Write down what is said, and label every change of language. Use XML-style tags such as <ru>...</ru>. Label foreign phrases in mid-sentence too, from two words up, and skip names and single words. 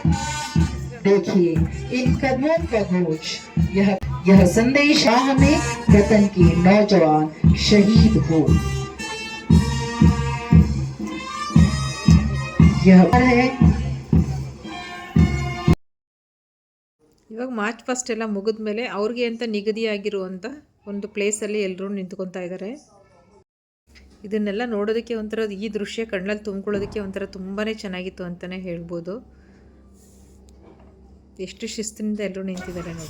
<hi>देखिए इन कदमों का घोष, यह संदेश हमें वतन के नौजवान शहीद हो। यह है</hi> <kn>ಇವಾಗ</kn> <en>march first</en> <kn>ಎಲ್ಲ ಮುಗಿದ ಮೇಲೆ ಅವ್ರಿಗೆ ಅಂತ ನಿಗದಿಯಾಗಿರುವಂಥ ಒಂದು ಪ್ಲೇಸಲ್ಲಿ ಎಲ್ಲರೂ ನಿಂತ್ಕೊತಾ ಇದ್ದಾರೆ. ಇದನ್ನೆಲ್ಲ ನೋಡೋದಕ್ಕೆ ಒಂಥರ ಈ ದೃಶ್ಯ ಕಣ್ಣಲ್ಲಿ ತುಂಬ್ಕೊಳ್ಳೋದಕ್ಕೆ ಒಂಥರ ತುಂಬಾ ಚೆನ್ನಾಗಿತ್ತು ಅಂತಲೇ ಹೇಳ್ಬೋದು. ಎಷ್ಟು ಶಿಸ್ತಿನಿಂದ ಎಲ್ಲರೂ ನಿಂತಿದ್ದಾರೆ ನೋಡಿ.</kn>